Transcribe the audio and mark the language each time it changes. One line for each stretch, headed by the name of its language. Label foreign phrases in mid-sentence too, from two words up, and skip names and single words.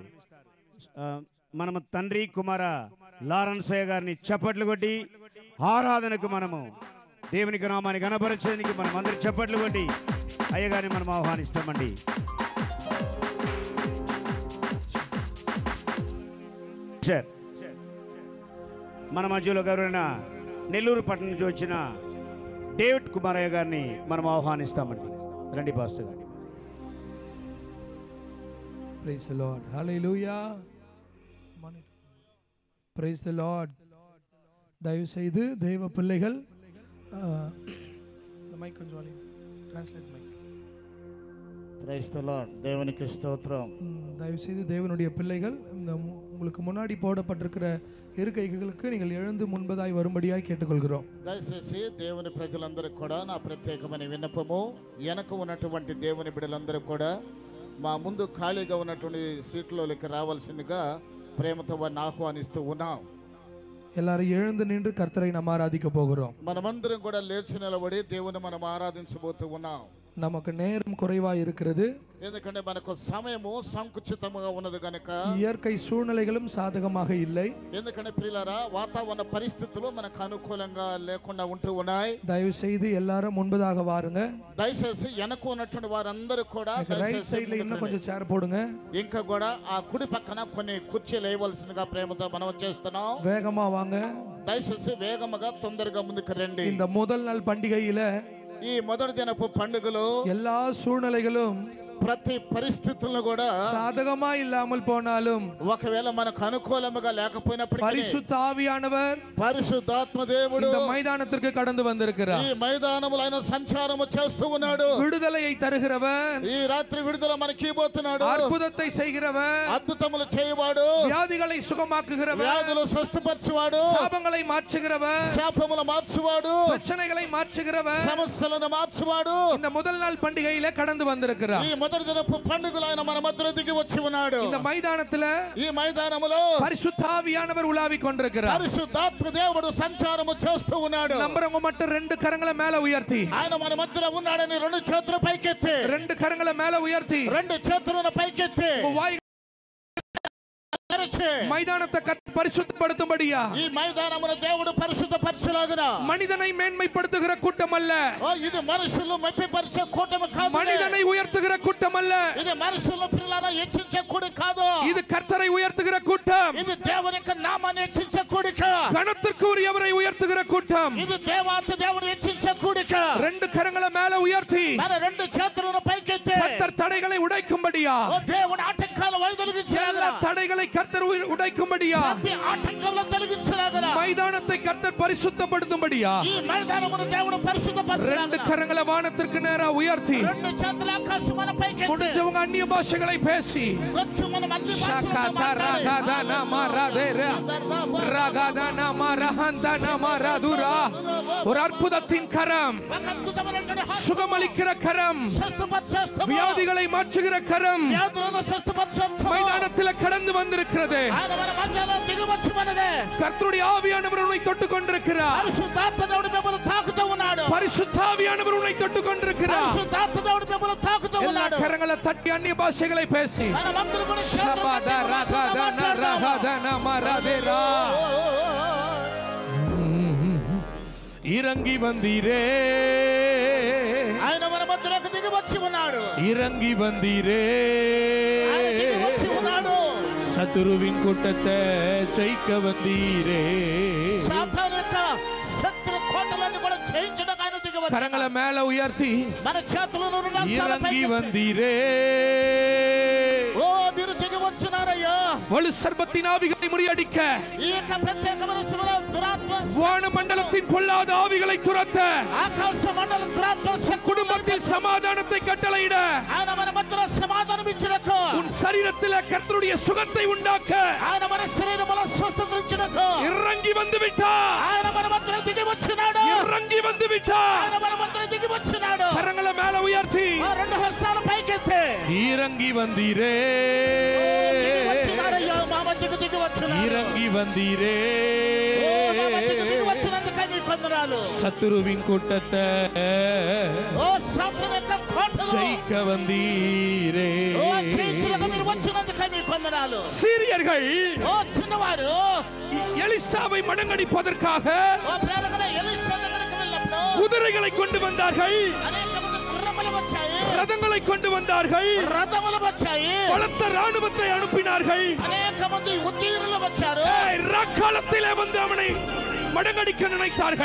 Telugu: మనము తండ్రి కుమార లారెన్స్ అయ్య గారిని చప్పట్లు కొట్టి ఆరాధనకు మనము దేవునికి నామాన్ని కనపరచడానికి మనం అందరూ చప్పట్లు కొట్టి అయ్యగారిని మనం ఆహ్వానిస్తామండి. మన మధ్యలో గౌరవైన నెల్లూరు పట్టణం నుంచి వచ్చిన డేవిడ్ కుమారయ్య గారిని మనం ఆహ్వానిస్తామండి. రండి పాస్టర్ గారు.
English: Praise the Lord. Hallelujah. Praise the Lord.
Tamil: தயவு செய்து தேவ பிள்ளைகள் இந்த மைக் கொஞ்சம் ட்ரான்ஸ்லேட் மைக்.
English: Praise the Lord.
Tamil: தேவனுக்கு ஸ்தோத்திரம். தயவு செய்து தேவனுடைய பிள்ளைகள் இந்த உங்களுக்கு முன்னாடி போடப்பட்டிருக்கிற இருக்கைகளுக்கு நீங்கள் எழுந்து முன்பதாய் வரும்படியாய் கேட்டுக்கொள்கிறோம்.
Telugu: దయచేసి దేవుని ప్రజలందరూ కూడా నా ప్రత్యేకమైన విన్నపము, వెనక ఉన్నటువంటి దేవుని బిడ్డలందరూ కూడా మా ముందు ఖాళీగా ఉన్నటువంటి సీట్లోకి రావాల్సిందిగా ప్రేమతో వారిని ఆహ్వానిస్తూ ఉన్నాం.
Tamil: எல்லாரும் எழுந்து நின்று கர்த்தரை நாம் ஆராதிக்க போகிறோம்.
Telugu: మనమందరం కూడా లేచి నిలబడి దేవుని మనం ఆరాధించబోతూ ఉన్నాం.
Tamil: நமக்கு நேரம் குறைவா இருக்கிறது.
Telugu: ఎందుకంటే మనకు సమయము సంకుచితముగా ఉన్నది కనుక,
Tamil: இயற்கை சூழ்நிலைகளும் சாதகமாக இல்லை.
Telugu: ఎందుకంటే ప్రియులారా, వాతావరణ పరిస్థితులు మనకు అనుకూలంగా లేకుండా ఉంటూ ఉన్నాయి.
Tamil: தயவு செய்து எல்லாரும் முன்பதாக வாருங்க.
Telugu: దయచేసి వెనక ఉన్నటువంటి వారందరూ కూడా
English: right side
Tamil: లో இன்னும் கொஞ்சம் சேர் போடுங்க.
Telugu: ఇంకా కూడా ఆ కుడి పక్కన కొన్ని కుర్చీలు వేయవలసిందిగా ప్రేమతో మనం చేస్తున్నాం.
Tamil: வேகமா வாங்க.
Telugu: దయచేసి వేగముగా తొందరగా ముందుకు రండి.
Tamil: இந்த முதல் நாள் பண்டிகையில
Telugu: ఈ మొదటి దినపు పండుగలో
Tamil: எல்லா சூழ்நிலைகளும்
Telugu: ప్రతి పరిస్థితులను కూడా
Tamil: சாதகமா இல்லாமல் போனாலும்
Telugu: ఒకవేళ మనకు అనుకూలముగా లేకపోయినప్పటికీ
Tamil: பரிசுத்த ஆவியானவர்
Telugu: పరిశుద్ధాత్మ దేవుడు
Tamil: இந்த மைதானத்திற்கு கடந்து வந்திருக்கிறார்.
Telugu: ఈ మైదానములో ఆయన సంచారము చేస్తూ ఉన్నాడు.
Tamil: விடுதலையை தருகிறவர்,
Telugu: ఈ రాత్రి విడుదల మనకి ఇవ్వబోతున్నాడు.
Tamil: அற்புதத்தை செய்கிறவர்,
Telugu: అద్భుతములు చేయవాడు,
Tamil: வியாதிகளை சுகமாக்குகிறவர்,
Telugu: వ్యాధులు స్వస్థపరచువాడు,
Tamil: சாபங்களை மாற்றுகிறவர்,
Telugu: శాపములు మార్చువాడు,
Tamil: பிரச்சனைகளை மாற்றுகிறவர்,
Telugu: సమస్యలను మార్చువాడు
Tamil: இந்த முதல் நாள் பண்டிகையில கடந்து வந்திருக்கிறார்.
Telugu: ఈ మొదటి దినపు పండుగలో ఆయన మన మధ్యలో దిగి వచ్చి ఉన్నాడు.
Tamil: இந்த மைதானத்துல
Telugu: ఈ మైదానములో
Tamil: பரிசுத்த ஆவியானவர் உலாவிக் கொண்டிருக்கிறார்.
Telugu: పరిశుద్ధాత్మ దేవుడు సంచారము చేస్తూ ఉన్నాడు.
Tamil: நம்புறவங்க மட்டும் ரெண்டு கரங்களை மேல உயர்த்தி,
Telugu: ఆయన మన మధ్యలో ఉన్నాడని రెండు చేతులు పైకెత్తి,
Tamil: ரெண்டு கரங்களை மேல உயர்த்தி,
Telugu: రెండు చేతులను పైకెత్తి
Tamil: வாய்
Telugu: తెరిచి
Tamil: மைதானத்தை பரிசுத்தப்படுத்தும்படியா
Telugu: ఈ మైదానమును దేవుడు పరిశుద్ధపరచలాగున
Tamil: மனிதனை மேன்மைப்படுத்துகிற கூட்டம் அல்ல,
Telugu: ఇది మనుషులు మెప్పిపరిచే కూటమి కాదు.
Tamil: மனிதனை உயர்த்துகிற கூட்டம் அல்ல,
Telugu: ఇది మనుషుల పిల్లలను హెచ్చించే కూడి కాదు.
Tamil: இது கர்த்தரை உயர்த்துகிற கூட்டம்,
Telugu: ఇది దేవుని యొక్క నామాన్ని హెచ్చించే కూడిక.
Tamil: கணத்திற்கு உரியவரை உயர்த்துகிற கூட்டம்.
Telugu: ఇది దేవాతి దేవుడు హెచ్చించే కూడిక.
Tamil: ரெண்டு கரங்களை மேல உயர்த்தி
Telugu: మన రెండు చేతులను పైకెత్తి
Tamil: கர்த்தர் தடைகளை உடைக்கும்படியா,
Telugu: దేవుడు ఆటంకాలు వైదొలిగించలాగున,
Tamil: எல்லா தடைகளை கர்த்தர் உடைக்கும்படியா,
Telugu: ప్రతి ఆటంకంలో తొలగించలాగున,
Tamil: மைதானத்தை கர்த்தர் பரிசுத்தப்படுத்தும்படியா,
Telugu: ఈ మైదానమును దేవుడు
Tamil: ரெண்டு
Telugu: పరిశుద్ధపరచలాగున,
Tamil: கரங்களை வானத்திற்கு நேரா உயர்த்தி
Telugu: రెండు చేతుల ఆకాశమున పైకెత్తి
Tamil: முடிஞ்சவங்க அந்நிய பாஷைகளை பேசி
Telugu: కొంచెం మనం అన్ని భాషలతో మాట్లాడి
Tamil: ஒரு அற்புதத்தின் கரம்,
Telugu: ఒక అద్భుతమైనటువంటి
Tamil: சுகமளிக்கிற கரம்,
Telugu: స్వస్థపరచేస్తాము.
Tamil: வியாதிகளை மாற்றுகிற கரம்
Telugu: వ్యాధులను స్వస్థపరచేస్తాము.
Tamil: மைதானத்தில் கடந்து வந்திருக்கிறது.
Telugu: ఆయన మన మధ్యలో దిగి వచ్చి మనదే
Tamil: கர்த்தருடைய ஆவியானவர் உன்னை தொட்டுக் கொண்டிருக்கிறார்.
Telugu: పరిశుద్ధాత్మ దేవుడు మిమ్మల్ని తాకుతూ ఉన్నాడు.
Tamil: பரிசுத்த ஆவியானவர் உன்னை தொட்டுக் கொண்டிருக்கிறார்.
Telugu: పరిశుద్ధాత్మ దేవుడు మిమ్మల్ని తాకుతూ
Tamil: எல்லா
Telugu: ఉన్నాడు.
Tamil: கரங்களை தட்டி அந்நிய பாஷைகளை பேசி
Telugu: మనమందరం కూడా చేతులు పట్టి
Tamil: இறங்கி வந்தீரே,
Telugu: ఆయన మన మధ్యలోకి దిగి వచ్చి ఉన్నాడు.
Tamil: இறங்கி வந்தீரே,
Telugu: ఆయన దిగి వచ్చి ఉన్నాడు.
Tamil: சத்துருவின் கூட்டத்தை ஜெயிக்க வந்தீரே.
Telugu: సాతాను యొక్క శత్రు కోటలన్నీ కూడా జయించడానికి ఆయన దిగి వచ్చాడు.
Tamil: கரங்களை மேல உயர்த்தி
Telugu: మన చేతులను రెండు హస్తాల
Tamil: இறங்கி
Telugu: పైకి
Tamil: வந்தீரே.
Telugu: ఓ మీరు దిగి వచ్చినారయ్యా.
Tamil: வலு சர்பத்தின் ஆவிகளை முறியடிக்க,
Telugu: ఈ యొక్క ప్రత్యేకమైన శివల దురాత్మ,
Tamil: வான மண்டலத்தின் பொல்லாத ஆவிகளை துரத்த,
Telugu: ఆకాశ మండల దురాత్మ
Tamil: குடும்பத்தில் சமாதானத்தை கட்டளையிட,
Telugu: ఆయన మన మధ్యలో సమాధానం ఇచ్చినకు,
Tamil: உன் சரீரத்தில் கர்த்தருடைய சுகத்தை உண்டாக்க
Telugu: ఆయన మన శరీరములో స్వస్థత ఇచ్చినకు,
Tamil: இறங்கி வந்து விட்டார்.
Telugu: ఆయన మన మధ్యలో దిగి వచ్చినాడు.
Tamil: இறங்கி வந்து விட்டார்.
Telugu: ఆయన మన మధ్యలో దిగి వచ్చినాడు.
Tamil: கரங்களை மேல உயர்த்தி
Telugu: ఆ రెండు హస్తాల పైకెత్తి
Tamil: இறங்கி வந்தீரே, வந்தீரே
Telugu: వచ్చినందుకే నీకు వందనాలు
Tamil: சத்துருவின் கூட்டத்தை
Telugu: ఓ శత్రువు యొక్క కోటను
Tamil: ஜெயிக்க வந்தீரே
Telugu: ఓ జయించుటకు మీరు వచ్చినందుకే నీకు వందనాలు
Tamil: சீரியர்கள்
Telugu: ఓ చిన్నవారు
Tamil: எலிசாவை மடங்கடிப்பதற்காக
Telugu: ఓ ప్రేరకుల ఎలీషా దగ్గరికి వెళ్ళినప్పుడు
Tamil: குதிரைகளை கொண்டு வந்தார்கள்
Telugu: అనేక మంది గుర్రములు వచ్చాయి
Tamil: ரதங்களை கொண்டு வந்தார்கள்
Telugu: రథములు వచ్చాయి
Tamil: பலத்த ராணுவத்தை அனுப்பினார்கள்
Telugu: అనేక మంది ఉత్తీర్ణులు వచ్చారు
Tamil: ரக்காலத்திலே வந்து அவனை மடங்கடிக்க நினைத்தார்கள்